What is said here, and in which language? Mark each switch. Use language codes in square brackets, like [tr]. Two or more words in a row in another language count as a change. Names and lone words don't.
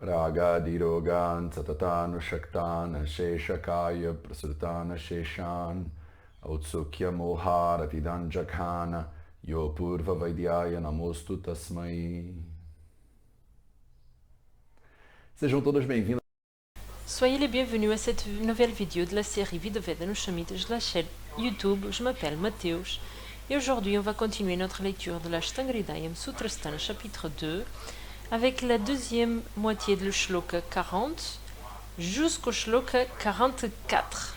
[sa] रागादिरोगान् सततानुषक्तान् अशेषकाय प्रसृतान् अशेषान् औत्सुक्य मोहारति दाञ्जघान यो ऽपूर्व वैद्याय नमोऽस्तु तस्मै. [pt] Sejam todas bem-vindas. [fr] Soyez les bienvenus à cette nouvelle vidéo de la série Vidoveda-Nushamita de la chaîne YouTube. Je m'appelle Mathéus et aujourd'hui on va continuer notre lecture de l'Ashtanga Hridayam Sutrasthana chapitre 2 avec la deuxième moitié de le shloka 40 jusqu'au shloka 44.